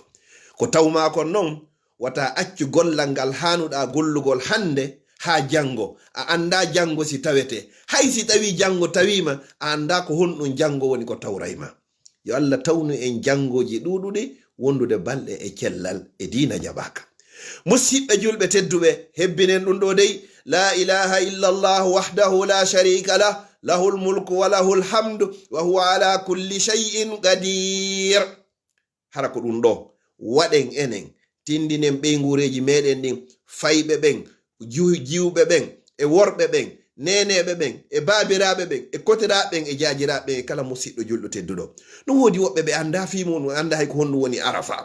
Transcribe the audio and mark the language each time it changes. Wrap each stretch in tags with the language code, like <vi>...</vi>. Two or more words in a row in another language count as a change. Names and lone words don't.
<ff>ko tawma kon noon wata accu gollal ngal hanuɗa gollugol hande ha jango, a anda jango si tawete. hay si tawi jango tawima a anda ko honɗum jango woni ko tawrayma. yo Allah tawnu en jangoji ɗuɗuɗe wondude balɗe e cellal e dina jabaka. musidɓe julɓe tedduɓe, hebbinen ɗum ɗo dey</ff> <ar>لا إله إلا الله وحده لا شريك له له الملك وله الحمد وهو على كل شيء قدير.</ar> <ff>hara ko ɗum ɗo waɗen enen tindinen ɓeygureji meɗen ɗin, fayɓe ɓen, jiwɓe ɓen e worɓe ɓen, neneɓe ɓen e babiraɓe ɓen e kotiraɓe ɓen e jajiraɓe ɓen e kala musidɗo julɗo tedduɗo. ɗum woodi woɓɓe ɓe anda fimum, anda hay ko honɗum woni arafa.</ff>